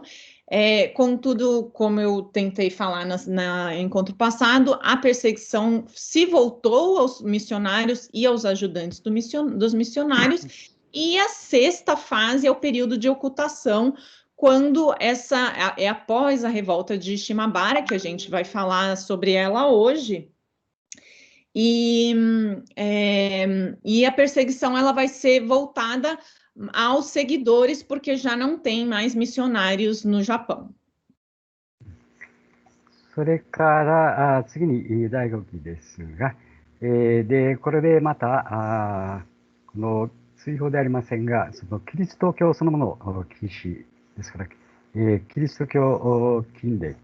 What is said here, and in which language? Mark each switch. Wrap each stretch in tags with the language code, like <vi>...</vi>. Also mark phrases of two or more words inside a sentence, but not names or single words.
<pt>Contudo, como eu tentei falar no encontro passado, a perseguição se voltou aos missionários e aos ajudantes dos missionários, e a sexta fase é o período de ocultação, quando essa é após a revolta de Shimabara, que a gente vai falar sobre ela hoje, e a perseguição ela vai ser voltada aos seguidores, porque já não tem mais missionários no Japão.</pt> <ja>それから次に第5期ですが、でこれでまたこの追放でありませんが、そのキリスト教そのものを禁止ですから、キリスト教禁令</ja>